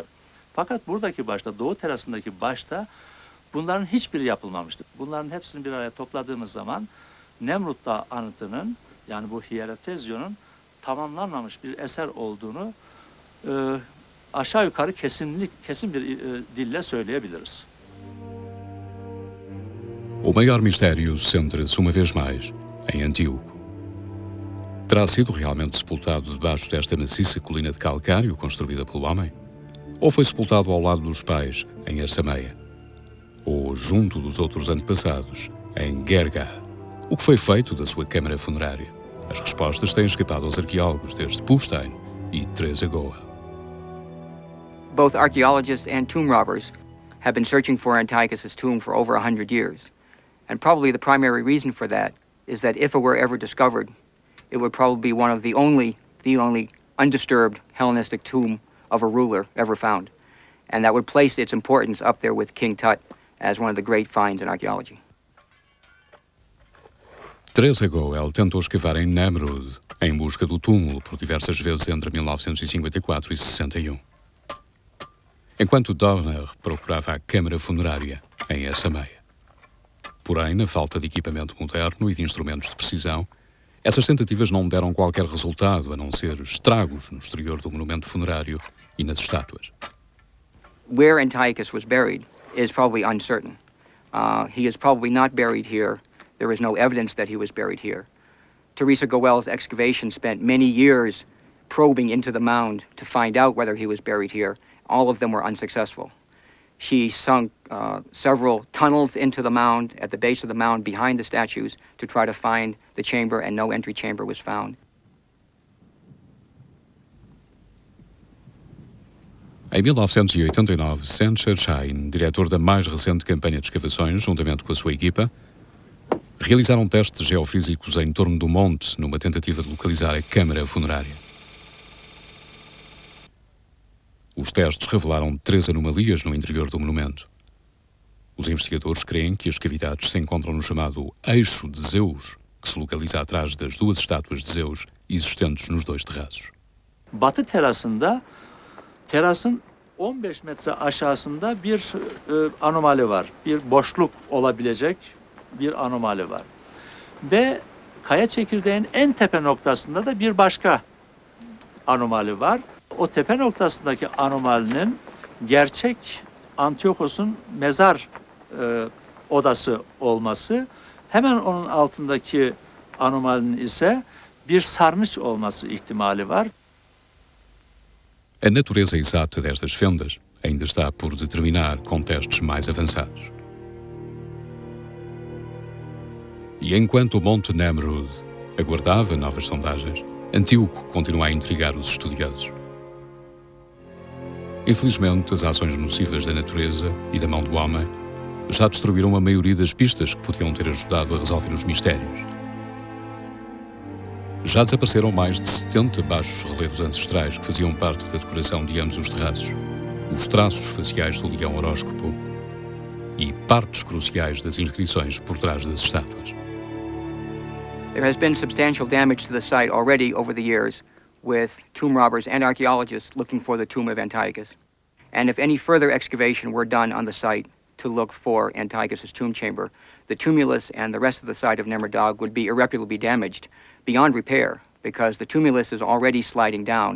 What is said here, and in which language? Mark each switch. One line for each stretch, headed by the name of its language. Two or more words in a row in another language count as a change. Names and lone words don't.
Turkish: Fakat buradaki başta, doğu terasındaki başta bunların hiçbiri yapılmamıştır. Bunların hepsini bir araya topladığımız zaman Nemrut Dağı anıtının, yani bu Hieratezyon'un tamamlanmamış bir eser olduğunu aşağı yukarı kesin bir dille söyleyebiliriz.
Portuguese: O maior mistério centra-se uma vez mais em Antíoco. Terá sido realmente sepultado debaixo desta maciça colina de calcário construída pelo homem? Ou foi sepultado ao lado dos pais, em Arsameia? Ou junto dos outros antepassados, em Gerga? O que foi feito da sua câmara funerária? As respostas têm escapado aos arqueólogos desde Pustein e Teresa Goel.
English: Both archaeologists and tomb robbers have been searching for Antiochus' tomb for over 100 years. And probably the primary reason for that is that if it were ever discovered, it would probably be one of the only undisturbed Hellenistic tomb of a ruler ever found. And that would place its importance up there with King Tut as one of the great finds in archaeology.
Portuguese: Teresa Goel tentou escavar em Nemrod em busca do túmulo por diversas vezes entre 1954 e 61. Enquanto Dahner procurava a câmara funerária em Arsameia. Porém, na falta de equipamento moderno e de instrumentos de precisão, Essas tentativas não deram qualquer resultado, a não ser estragos no exterior do monumento funerário e nas estátuas.
English: Where Antiochus was buried is probably uncertain. He is probably not buried here. There is no evidence that he was buried here. Teresa Goel's excavation spent many years probing into the mound to find out whether he was buried here. All of them were unsuccessful. She sunk several tunnels into the mound, at the base of the mound behind the statues, to try to find the chamber, and no entry chamber was found.
Portuguese: Em 1989, Sancher Shine, diretor da mais recente campanha de escavações, juntamente com a sua equipa, realizaram testes geofísicos em torno do monte numa tentativa de localizar a câmara funerária. Os testes revelaram 3 anomalias no interior do monumento. Os investigadores creem que as cavidades se encontram no chamado eixo de Zeus, que se localiza atrás das 2 estátuas de Zeus existentes nos 2 terraços.
Turkish: Batı terasın 15 metre aşağısında bir anomali var. Bir boşluk olabilecek bir anomali var. Ve kaya çekirdeğin en tepe noktasında da bir başka anomali var. O tepe noktasındaki anomalinin gerçek Antiochos'un mezar odası olması, hemen onun altındaki anomalinin ise bir sarnıç olması ihtimali var.
Portuguese: A natureza exata destas fendas ainda está por determinar com testes mais avançados. E enquanto o Monte Nemrud aguardava novas sondagens, Antíoco continua a intrigar os estudiosos. Infelizmente, as ações nocivas da natureza e da mão do homem já destruíram a maioria das pistas que podiam ter ajudado a resolver os mistérios. Já desapareceram mais de 70 baixos relevos ancestrais que faziam parte da decoração de ambos os terraços, os traços faciais do leão horóscopo e partes cruciais das inscrições por trás das estátuas.
English: There has been substantial damage to the site already over the years, with tomb robbers and archaeologists looking for the tomb of Antiochus. And if any further excavation were done on the site to look for Antiochus's tomb chamber, the tumulus and the rest of the site of Nemrut Dağ would be irreparably damaged beyond repair, because the tumulus is already sliding down.